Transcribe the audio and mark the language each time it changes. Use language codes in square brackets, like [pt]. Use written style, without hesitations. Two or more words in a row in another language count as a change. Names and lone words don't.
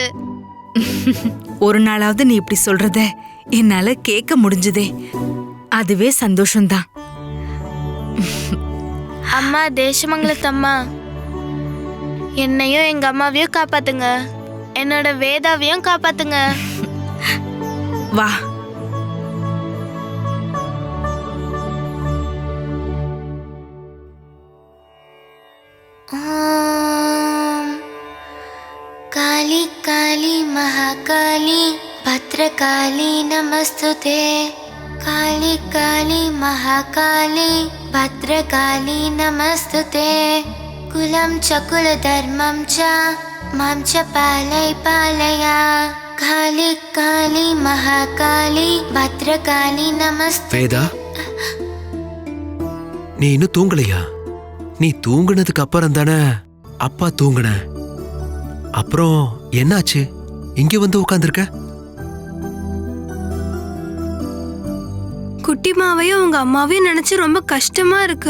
[ta] ஒரு நாளாவது நீ இப்படி சொல்றத என்னால கேட்க முடிஞ்சதே, அதுவே சந்தோஷம்தான். அம்மா தேசமங்கலத்தம்மா, என்னையும் எங்க அம்மாவையும் காப்பாத்துங்க. என்னோட வேதாவையும் காப்பாத்துங்க. வா. [sa] काली काली महाकाली भद्रकाली नमस्तुते. काली काली महाकाली भद्रकाली नमस्तुते. कुलं च कुलधर्मं च मां च पालय पालय. काली काली महाकाली भद्रकाली नमस्ते. [ta] வேதா, நீ இன்னும் தூங்கலையா? நீ தூங்குனதுக்கு அப்புறம் தானே அப்பா தூங்குன. அப்புறம் என்னாச்சு? இங்க வந்து உட்கார்ந்திருக்க? குட்டிமாவையும் உங்க அம்மாவையும் நினைச்சு ரொம்ப கஷ்டமா இருக்கு.